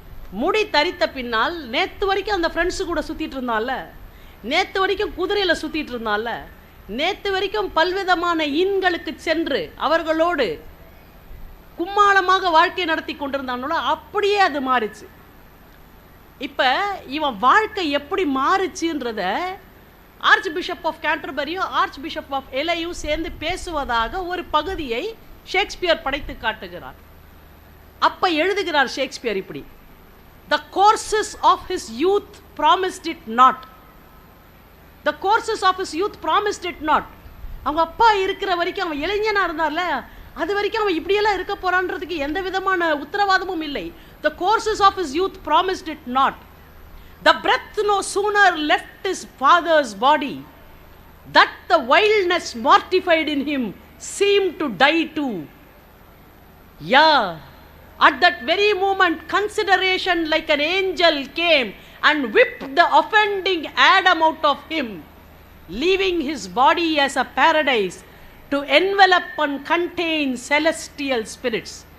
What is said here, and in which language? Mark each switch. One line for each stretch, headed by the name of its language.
Tamil: முடி தரித்த பின்னால் நேற்று வரைக்கும் அந்த ஃப்ரெண்ட்ஸு கூட சுற்றிட்டு இருந்தான்ல, நேற்று வரைக்கும் குதிரையில் சுற்றிட்டு இருந்தான்ல, நேற்று வரைக்கும் பல்விதமான இன்களுக்கு சென்று அவர்களோடு கும்மாளமாக வாழ்க்கை நடத்தி கொண்டிருந்தானோட அப்படியே அது மாறிச்சு. இப்போ இவன் வாழ்க்கை எப்படி மாறுச்சுன்றத arch bishop of கேன்டர்பரியும் arch bishop of எலையும் சேர்ந்து பேசுவதாக ஒரு பகுதியை ஷேக்ஸ்பியர் படைத்து காட்டுகிறார். அப்போ எழுதுகிறார் ஷேக்ஸ்பியர் இப்படி,
English: The courses of his youth promised it not. The courses of his youth promised it not.
Tamil: அவங்க அப்பா இருக்கிற வரைக்கும் அவன் இளைஞனாக இருந்தார்ல, அது வரைக்கும் அவன் இப்படியெல்லாம் இருக்க போறான்றதுக்கு எந்த விதமான உத்தரவாதமும் இல்லை.
English: The courses of his youth promised it not. The breath no sooner left his father's body, that the wildness mortified in him seemed to die too. Yeah, at that very moment consideration like an angel came and whipped the offending Adam out of him, leaving his body as a paradise to envelop and contain celestial spirits.